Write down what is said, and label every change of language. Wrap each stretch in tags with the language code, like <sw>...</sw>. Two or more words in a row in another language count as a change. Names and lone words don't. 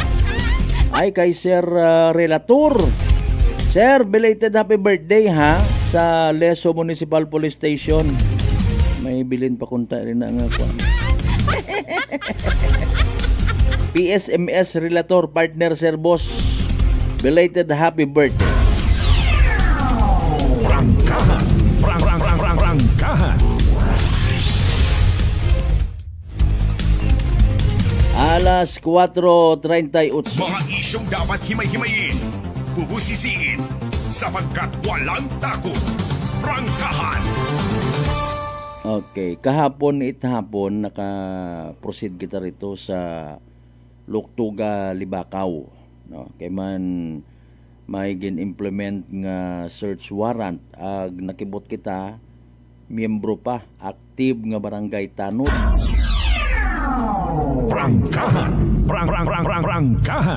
<hil>Ay kay Sir Relator. Sir,</hil> <en>belated happy birthday</en> <hil>ha sa Leso Municipal Police Station. May bilin pa kunta rin na nga kwan. PSMS Relator partner Sir Boss.</hil> <en>Belated happy birthday.</en> <tl>Prangkahan. Prangkahan. Alas 4:38. Mga isyong dapat himay-himayin, bubusisiin, sapagkat walang takot. Prangkahan.</tl> <hil>Okay, kahapon itahapon naka-proceed kita rito sa Luktuga, Libakaw. No, kay man may gin-implement nga</hil> <en>search warrant</en> <hil>ag nakibot kita miyembro pa active nga barangay Tanod.</hil> <tl>Prangkahan. Prangkahan.</tl>